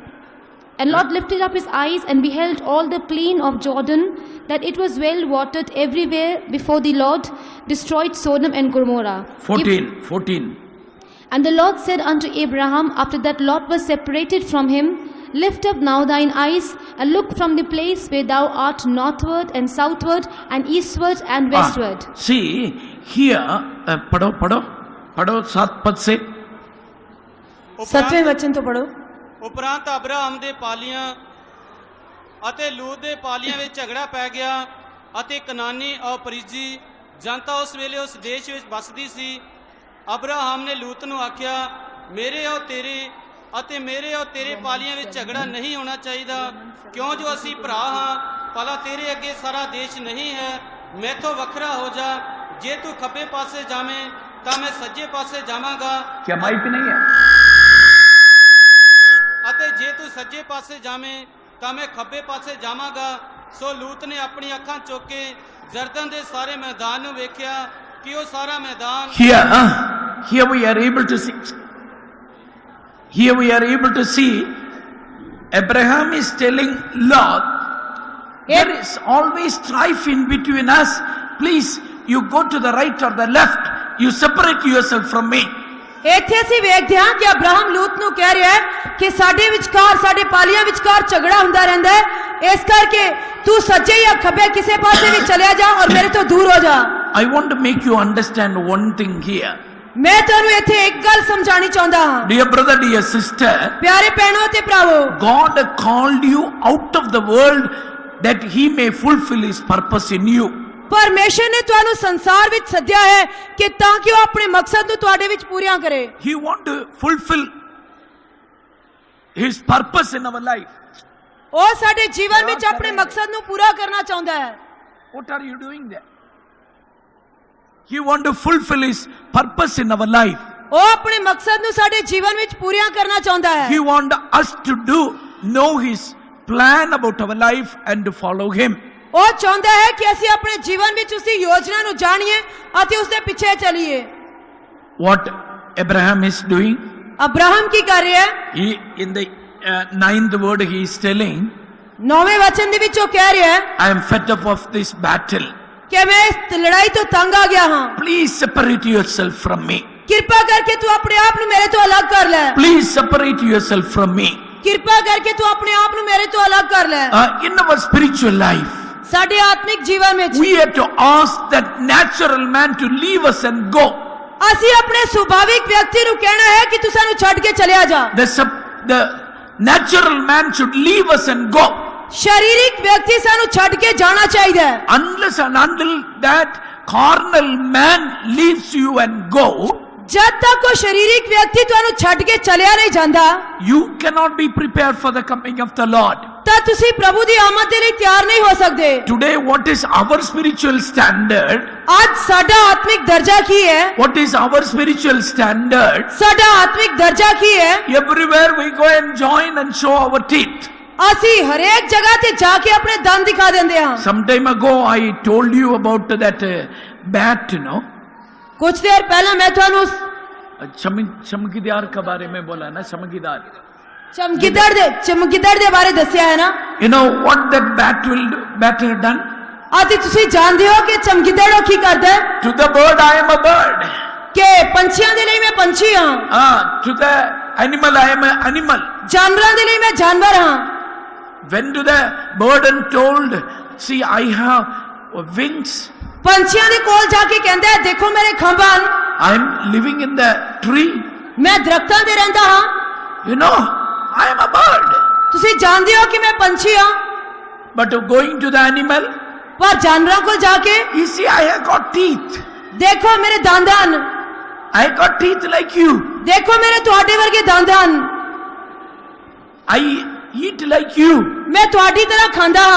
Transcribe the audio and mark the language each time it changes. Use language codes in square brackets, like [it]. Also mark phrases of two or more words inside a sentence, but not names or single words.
[en] And Lot lifted up his eyes and beheld all the plain of Jordan, that it was well watered everywhere before the Lord destroyed Sodom and Gomorrah. 14. And the Lord said unto Abraham, after that Lot was separated from him, Lift up now thine eyes, and look from the place where thou art northward and southward and eastward and westward. See, here, [hi] पढ़ो 7 पद से। [pa] 7वें वचन ਤੋਂ ਪੜੋ। ਉਪਰੰਤ ਅਬਰਾਹਮ ਦੇ ਪਾਲੀਆਂ ਅਤੇ ਲੂਤ ਦੇ ਪਾਲੀਆਂ ਵਿੱਚ ਝਗੜਾ ਪੈ ਗਿਆ ਅਤੇ ਕਨਾਨੀ ਔਪਰੀਜੀ ਜਨਤਾ ਉਸ ਵੇਲੇ ਉਸ ਦੇਸ਼ ਵਿੱਚ ਵਸਦੀ ਸੀ। ਅਬਰਾਹਮ ਨੇ ਲੂਤ ਨੂੰ ਆਖਿਆ, ਮੇਰੇ ਔਰ ਤੇਰੇ ਪਾਲੀਆਂ ਵਿੱਚ ਝਗੜਾ ਨਹੀਂ ਹੋਣਾ ਚਾਹੀਦਾ, ਕਿਉਂ ਜੋ ਅਸੀਂ ਭਰਾ ਹਾਂ। ਭਲਾ ਤੇਰੇ ਅੱਗੇ ਸਾਰਾ ਦੇਸ਼ ਨਹੀਂ ਹੈ, ਮੈਥੋਂ ਵੱਖਰਾ ਹੋ ਜਾ। ਜੇ ਤੂੰ ਖੱਬੇ ਪਾਸੇ ਜਾਵੇਂ ਤਾਂ ਮੈਂ ਸੱਜੇ ਪਾਸੇ ਜਾਵਾਂਗਾ। [hi] क्या माइक नहीं है? [pa] ਅਤੇ ਜੇ ਤੂੰ ਸੱਜੇ ਪਾਸੇ ਜਾਵੇਂ ਤਾਂ ਮੈਂ ਖੱਬੇ ਪਾਸੇ ਜਾਵਾਂਗਾ। ਸੋ ਲੂਤ ਨੇ ਆਪਣੀ ਅੱਖਾਂ ਚੁੱਕ ਕੇ ਜਰਦਨ ਦੇ ਸਾਰੇ ਮੈਦਾਨ ਨੂੰ ਵੇਖਿਆ ਕਿ ਉਹ ਸਾਰਾ ਮੈਦਾਨ [en] Here we are able to see. Here we are able to see Abraham is telling Lot, there is always strife in between us. Please, you go to the right or the left. You separate yourself from me. [pa] ਇੱਥੇ ਅਸੀਂ ਵੇਖਦੇ ਹਾਂ ਕਿ ਅਬਰਾਹਮ ਲੂਤ ਨੂੰ ਕਹਿ ਰਿਹਾ ਹੈ ਕਿ ਸਾਡੇ ਵਿਚਕਾਰ, ਸਾਡੇ ਪਾਲੀਆਂ ਵਿਚਕਾਰ ਝਗੜਾ ਹੁੰਦਾ ਰਹਿੰਦਾ ਹੈ, ਇਸ ਕਰਕੇ ਤੂੰ ਸੱਜੇ ਜਾਂ ਖੱਬੇ ਕਿਸੇ ਪਾਸੇ ਵੀ ਚਲਿਆ ਜਾ ਔਰ ਮੇਰੇ ਤੋਂ ਦੂਰ ਹੋ ਜਾ। [en] I want to make you understand one thing here. [pa] ਮੈਂ ਤੁਹਾਨੂੰ ਇੱਥੇ ਇੱਕ ਗੱਲ ਸਮਝਾਣੀ ਚਾਹੁੰਦਾ ਹਾਂ। [en] Dear brother, dear sister, [pa] ਪਿਆਰੇ ਭੈਣੋ ਤੇ ਭਰਾਵੋ, [en] God called you out of the world that He may fulfill His purpose in you. [pa] ਪਰਮੇਸ਼ਰ ਨੇ ਤੁਹਾਨੂੰ ਸੰਸਾਰ ਵਿੱਚ ਸੱਦਿਆ ਹੈ ਕਿ ਤਾਂ ਕਿ ਉਹ ਆਪਣੇ ਮਕਸਦ ਨੂੰ ਤੁਹਾਡੇ ਵਿੱਚ ਪੂਰਾ ਕਰੇ। [en] He wants to fulfill His purpose in our life. [pa] ਉਹ ਸਾਡੇ ਜੀਵਨ ਵਿੱਚ ਆਪਣੇ ਮਕਸਦ ਨੂੰ ਪੂਰਾ ਕਰਨਾ ਚਾਹੁੰਦਾ ਹੈ। [en] What are you doing there? He wants to fulfill His purpose in our life. [pa] ਉਹ ਆਪਣੇ ਮਕਸਦ ਨੂੰ ਸਾਡੇ ਜੀਵਨ ਵਿੱਚ ਪੂਰਾ ਕਰਨਾ ਚਾਹੁੰਦਾ ਹੈ। [en] He wants us to know His plan about our life and to follow Him. [pa] ਉਹ ਚਾਹੁੰਦਾ ਹੈ ਕਿ ਅਸੀਂ ਆਪਣੇ ਜੀਵਨ ਵਿੱਚ ਉਸ ਦੀ ਯੋਜਨਾ ਨੂੰ ਜਾਣੀਏ ਅਤੇ ਉਸ ਦੇ ਪਿੱਛੇ ਚੱਲੀਏ। [en] What Abraham is doing? [pa] ਅਬਰਾਹਮ ਕੀ ਕਰ ਰਿਹਾ ਹੈ? [en] He in the 9th word he is telling, [pa] 9ਵੇਂ ਵਚਨ ਦੇ ਵਿੱਚ ਉਹ ਕਹਿ ਰਿਹਾ ਹੈ, [en] I am fed up of this battle. [pa] ਕਿ ਮੈਂ ਇਸ ਲੜਾਈ ਤੋਂ ਤੰਗ ਆ ਗਿਆ ਹਾਂ। [en] Please separate yourself from me. [pa] ਕਿਰਪਾ ਕਰਕੇ ਤੂੰ ਆਪਣੇ ਆਪ ਨੂੰ ਮੇਰੇ ਤੋਂ ਅਲੱਗ ਕਰ ਲੈ। [en] Please separate yourself from me. [pa] ਕਿਰਪਾ ਕਰਕੇ ਤੂੰ ਆਪਣੇ ਆਪ ਨੂੰ ਮੇਰੇ ਤੋਂ ਅਲੱਗ ਕਰ ਲੈ। [en] In our spiritual life, [pa] ਸਾਡੇ ਆਤਮਿਕ ਜੀਵਨ ਵਿੱਚ [en] we have to ask that natural man to leave us and go. [pa] ਅਸੀਂ ਆਪਣੇ ਸੁਭਾਵਿਕ ਵਿਅਕਤੀ ਨੂੰ ਕਹਿਣਾ ਹੈ ਕਿ ਤੂੰ ਸਾਨੂੰ ਛੱਡ ਕੇ ਚਲਿਆ ਜਾ। [en] The natural man should leave us and go. [pa] ਸਰੀਰਿਕ ਵਿਅਕਤੀ ਸਾਨੂੰ ਛੱਡ ਕੇ ਜਾਣਾ ਚਾਹੀਦਾ ਹੈ। [en] Unless and until that carnal man leaves you and go, [pa] ਜਦ ਤੱਕ ਉਹ ਸਰੀਰਿਕ ਵਿਅਕਤੀ ਤੁਹਾਨੂੰ ਛੱਡ ਕੇ ਚਲਿਆ ਨਹੀਂ ਜਾਂਦਾ, [en] you cannot be prepared for the coming of the Lord. [pa] ਤਾਂ ਤੁਸੀਂ ਪ੍ਰਭੂ ਦੀ ਆਮਦ ਦੇ ਲਈ ਤਿਆਰ ਨਹੀਂ ਹੋ ਸਕਦੇ। [en] Today, what is our spiritual standard? [pa] ਅੱਜ ਸਾਡਾ ਆਤਮਿਕ ਦਰਜਾ ਕੀ ਹੈ? [en] What is our spiritual standard? [pa] ਸਾਡਾ ਆਤਮਿਕ ਦਰਜਾ ਕੀ ਹੈ? [en] Everywhere we go and join and show our teeth. [pa] ਅਸੀਂ ਹਰੇਕ ਜਗ੍ਹਾ ਤੇ ਜਾ ਕੇ ਆਪਣੇ ਦੰਦ ਦਿਖਾ ਦਿੰਦੇ ਹਾਂ। [en] Some time ago, I told you about that bat, you know. [hi] कुछ देर पहले मैं ਤੁਹਾਨੂੰ चमकीदार के बारे में बोला ना, चमकीदार [pa] ਚਮਗਿੱਦੜ ਦੇ ਬਾਰੇ ਦੱਸਿਆ ਹੈ ਨਾ। [en] You know what that bat had done? [pa] ਅਤੇ ਤੁਸੀਂ ਜਾਣਦੇ ਹੋ ਕਿ ਚਮਗਿੱਦੜ ਉਹ ਕੀ ਕਰਦਾ ਹੈ [en] To the bird, I am a bird. [pa] ਕਿ ਪੰਛੀਆਂ ਦੇ ਲਈ ਮੈਂ ਪੰਛੀ ਹਾਂ, [en] To the animal, I am an animal. [pa] ਜਾਨਵਰਾਂ ਦੇ ਲਈ ਮੈਂ ਜਾਨਵਰ ਹਾਂ। [en] Went to the bird and told, see, I have wings. [pa] ਪੰਛੀਆਂ ਦੇ ਕੋਲ ਜਾ ਕੇ ਕਹਿੰਦਾ ਹੈ ਦੇਖੋ ਮੇਰੇ ਖੰਭ ਹਨ, [en] I am living in the tree. [pa] ਮੈਂ ਦਰਖਤਾਂ ਤੇ ਰਹਿੰਦਾ ਹਾਂ। [en] You know, I am a bird. [pa] ਤੁਸੀਂ ਜਾਣਦੇ ਹੋ ਕਿ ਮੈਂ ਪੰਛੀ ਹਾਂ। [en] But going to the animal, [pa] ਪਰ ਜਾਨਵਰਾਂ ਕੋਲ ਜਾ ਕੇ [en] you see, I have got teeth. [pa] ਦੇਖੋ ਮੇਰੇ ਦੰਦ ਹਨ, [en] I got teeth like you. [pa] ਦੇਖੋ ਮੇਰੇ ਤੁਹਾਡੇ ਵਰਗੇ ਦੰਦ ਹਨ, [en] I eat like you. [pa] ਮੈਂ ਤੁਹਾਡੀ ਤਰ੍ਹਾਂ ਖਾਂਦਾ ਹਾਂ,